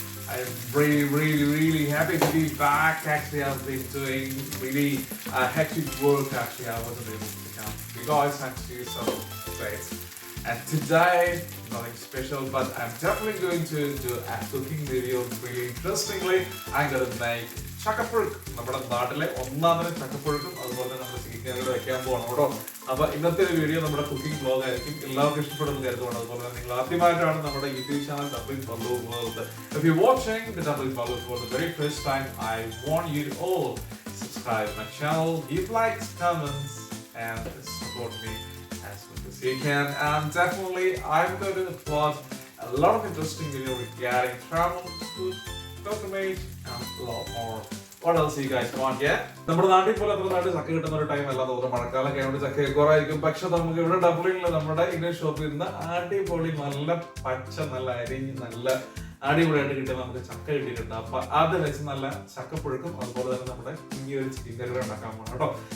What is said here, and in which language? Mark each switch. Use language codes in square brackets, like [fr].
[en] I'm really happy to be back. Actually, I've been doing really hectic work. Actually, I wasn't able to come to you guys. Actually, so great. And today, nothing special, but I'm definitely going to do a cooking video. Really interestingly, I'm gonna make chakkapuzhukku. [ml] നമ്മുടെ നാട്ടിലെ ഒന്നാമത് ചക്കപ്പുഴുക്കും അതുപോലെ നമ്മുടെ ചിക്കനുകൾ വെക്കാൻ പോകണം കേട്ടോ. അപ്പൊ ഇന്നത്തെ വീഡിയോ നമ്മുടെ കുക്കിംഗ് വ്ലോഗ് ആയിരിക്കും. എല്ലാവർക്കും ഇഷ്ടപ്പെടുന്ന കരുതുകൊണ്ട് അതുപോലെ തന്നെ നിങ്ങൾ ആദ്യമായിട്ടാണ് നമ്മുടെ YouTube channel Dublin Volvo World. [en] If you're watching the Dublin Volvo World for the very first time, I want you to all subscribe my channel, give likes, comments, and support me as much as you can. And definitely, I'm going to upload a lot of interesting videos regarding travel, food, pilgrimage, and a lot more. What else you guys want? Yeah? [ml] നമ്മുടെ നാട്ടിൽ പോലെ അത്ര നാട്ടിൽ ചക്ക കിട്ടുന്ന ഒരു time അല്ല തോന്നുന്നു. മഴക്കാലൊക്കെ ആയതുകൊണ്ട് ചക്ക കുറവായിരിക്കും. പക്ഷെ നമുക്ക് ഇവിടെ ഡബ്ലിനിൽ നമ്മുടെ ഇന്ത്യൻ ഷോപ്പിൽ നിന്ന് അടിപൊളി നല്ല പച്ച നല്ല അരിഞ്ഞ് നല്ല അടിപൊളിയായിട്ട് കിട്ടിയ നമുക്ക് ചക്ക കിട്ടിയിട്ടുണ്ട്. അപ്പൊ അത് വെച്ച് നല്ല ചക്കപ്പുഴുക്കും അതുപോലെ തന്നെ നമ്മുടെ കുഞ്ഞൊരു ചിക്കൻ കറി ഉണ്ടാക്കാൻ പോകണം കേട്ടോ.